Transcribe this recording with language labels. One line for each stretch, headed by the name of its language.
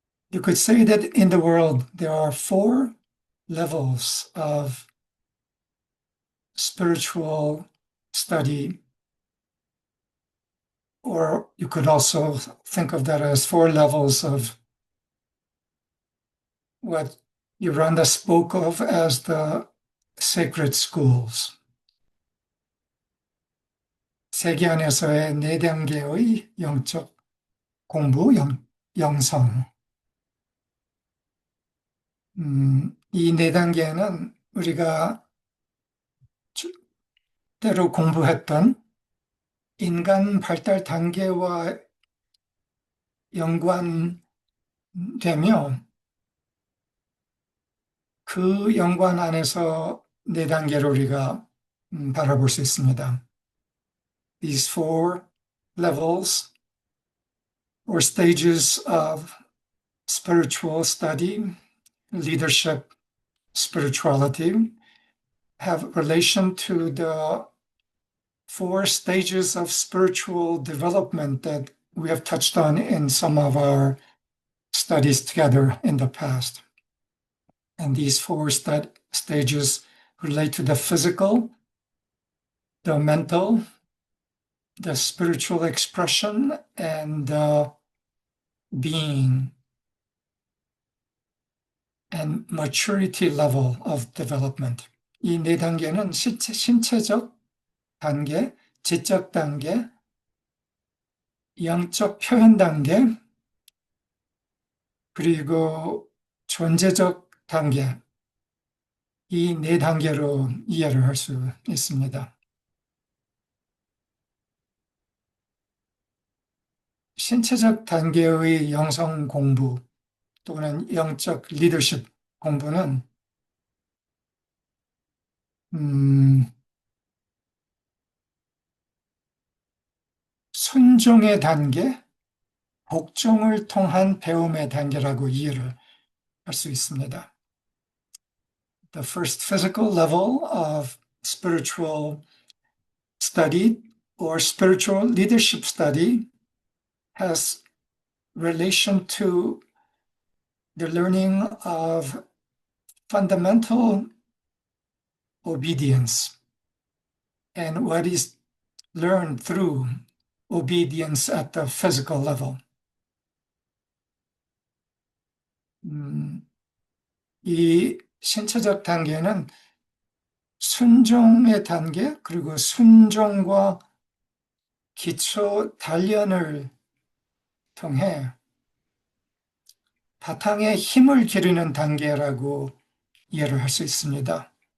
English: You could say that in the world there are 4 levels of spiritual study, or you could also think of that as 4 levels of what Yoranda spoke of as the sacred schools.
Korean: 세계 안에서의 4단계의 영적 공부, 영성. 이 네 단계는 우리가 때로 공부했던 인간 발달 단계와 연관되며 그 연관 안에서 네 단계를 우리가 바라볼 수 있습니다.
English: These four levels or stages of spiritual study, leadership, spirituality, have relation to the four stages of spiritual development that we have touched on in some of our studies together in the past. And these four stages relate to the physical, the mental, the spiritual expression, and the being and maturity level of development.
Korean: 이 네 단계는 신체적 단계, 지적 단계, 영적 표현 단계, 그리고 존재적 단계, 이 네 단계로 이해를 할 수 있습니다. 신체적 단계의 영성 공부 또는 영적 리더십 공부는 순종의 단계, 복종을 통한 배움의 단계라고 이해를 할 수 있습니다.
English: The first physical level of spiritual study or spiritual leadership study has relation to the learning of fundamental obedience and what is learned through obedience at the physical level.
Korean: 이 신체적 단계는 순종의 단계, 그리고 순종과 기초 단련을 통해 바탕에 힘을 기르는 단계라고 이해를 할 수 있습니다.